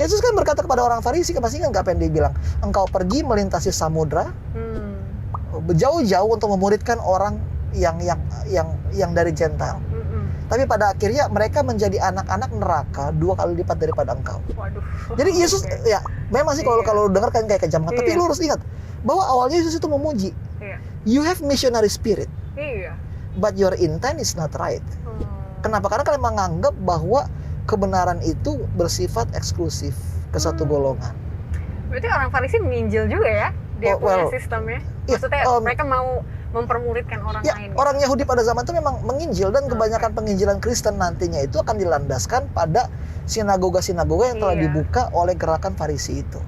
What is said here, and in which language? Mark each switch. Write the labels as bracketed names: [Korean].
[Indonesian] Yesus kan berkata kepada orang Farisi, pasti kan apa yang dia bilang, engkau pergi melintasi samudra, jauh-jauh untuk memuridkan orang yang dari Gentile. Tapi pada akhirnya mereka menjadi anak-anak neraka 2 kali lipat daripada engkau. Waduh. Jadi Yesus ya memang sih kalau dengar kan kayak kejam, tapi lu harus ingat bahwa awalnya Yesus itu memuji. [English] You have missionary spirit. But your intent is not right. [Indonesian] Kenapa? Karena kalian menganggap bahwa kebenaran itu bersifat eksklusif ke satu golongan. Berarti orang Farisi menginjil juga ya? Dia punya sistemnya. Maksudnya mereka mau mempermuridkan orang lain. Orang Yahudi pada zaman itu memang menginjil, dan kebanyakan penginjilan Kristen nantinya itu akan dilandaskan pada sinagoga-sinagoga yang telah dibuka oleh gerakan Farisi itu.